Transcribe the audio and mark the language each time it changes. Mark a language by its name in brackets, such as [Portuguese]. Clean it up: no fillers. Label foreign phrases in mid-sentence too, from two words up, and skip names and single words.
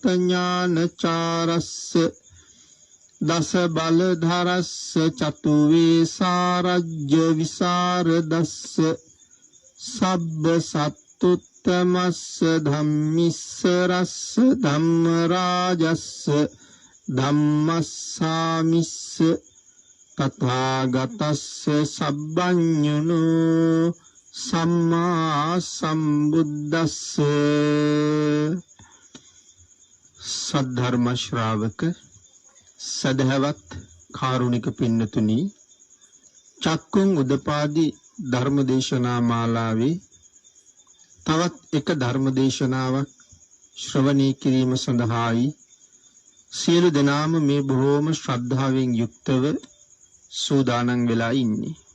[Pali] ඥානචාරස්ස දස බලධරස්ස චතුවේ සාරජ්‍ය විසරදස්ස සබ්බ සත්තුත්තමස්ස ධම්මිස්ස රස්ස ධම්මරාජස්ස ධම්මස්සාමිස්ස තථාගතස්ස සබ්බඤුනෝ සම්මා සම්බුද්දස්ස. [Sinhala] සද්ධර්ම ශ්‍රාවක සදහවත් කාරුණික පින්නතුනි, චක්කුං උදපාදි ධර්මදේශනා මාලාවේ තවත් එක ධර්මදේශනාවක් ශ්‍රවණය කිරීම සඳහායි සියලු දෙනාම මේ බොහෝම ශ්‍රද්ධාවෙන් යුක්තව සූදානම් වෙලා ඉන්නේ.